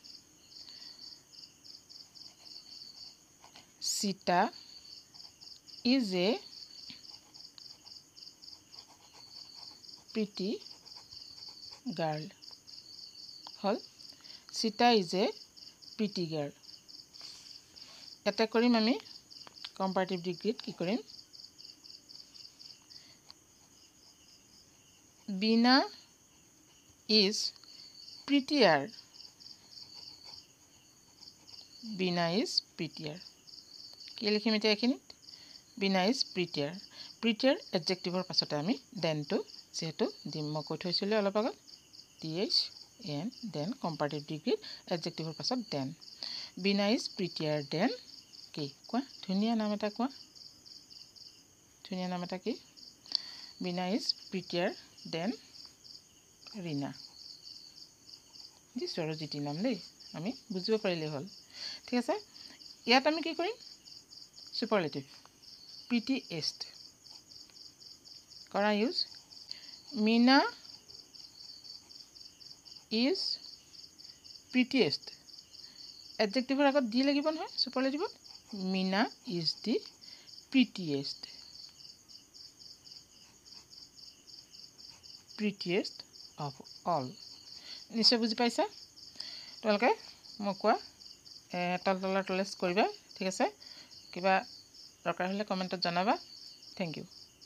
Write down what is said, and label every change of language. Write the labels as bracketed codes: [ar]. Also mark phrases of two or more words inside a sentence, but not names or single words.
[en] Sita is a pretty girl [as] হল [en] Sita is a pretty girl [as] এটা কৰিম আমি [en] comparative degreeত [as] কি কৰিম [en] Bina is prettier. Bina is prettier. [as] কি লিখিম এতিয়া এখিনিত [en] Bina is prettier. Prettier adjectiveৰ [as] পাছতে আমি [en] then to [as] যেহেতু দিম মই কৈ থৈছিলোঁ অলপ আগত [en] th n then comparative degree adjectiveৰ [as] পাছত [en] then Bina is prettier than [as] কি কোৱা ধুনীয়া নাম এটা কোৱা ধুনীয়া নাম এটা কি [en] Bina is prettier then [as] ৰীনা দিছো আৰু জিটি নাম দেই আমি বুজিব পাৰিলে হ'ল ঠিক আছে ইয়াত আমি কি কৰিম [en] superlative prettiest [as] কৰা ইউজ মিনা [en] is prettiest [as] এডজেক্টিভৰ আগত দি লাগিব নহয় সুপাৰলেটিভত মিনা [en] is the prettiest prettiest of all [as] নিশ্চয় বুজি পাইছা তোমালোকে মই কোৱা তলতলৰ টলেছ কৰিবা ঠিক আছে কিবা দৰকাৰ হ'লে কমেণ্টত জনাবা [en] thank you